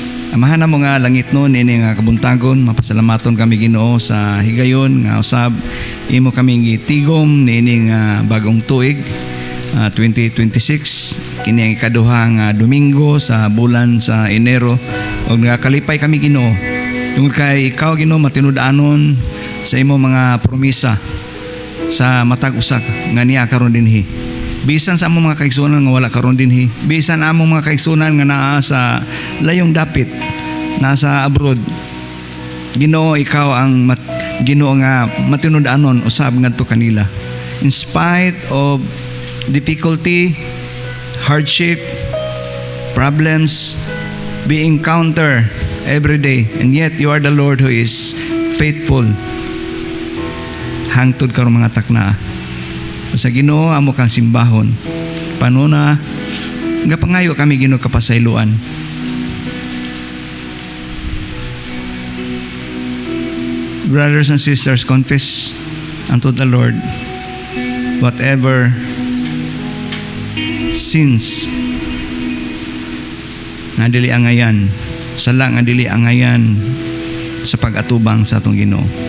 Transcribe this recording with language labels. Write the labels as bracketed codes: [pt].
[ceb] Amahan na mo nga langit no nini nga kabuntagon, mapasalamaton kami Ginoo sa higayon nga usab imo kami gitigom nini nga bagong tuig 2026 kini ang ikaduha nga Domingo sa bulan sa Enero ug nagakalipay kami Ginoo tungod kay ikaw Ginoo matinud-anon sa imo mga promisa sa matag usa nga niya karon dinhi. Bisan sa among mga kaigsunan nga wala karon dinhi, bisan among mga kaigsunan nga naa sa layong dapit, nasa abroad, Ginoo ikaw ang Ginoo nga matinud-anon usab ngadto kanila. [en] In spite of difficulty, hardship, problems being encounter every day, and yet you are the Lord who is faithful. [ceb] Hangtod karon mga takna. Sa Ginoo amo kang simbahon. Panuna nga pangayo kami Ginoo kapasayloan. [en] Brothers and sisters, confess unto the Lord whatever sins [ceb] nga dili angayan, sala nga dili angayan sa pag-atubang sa atong Ginoo.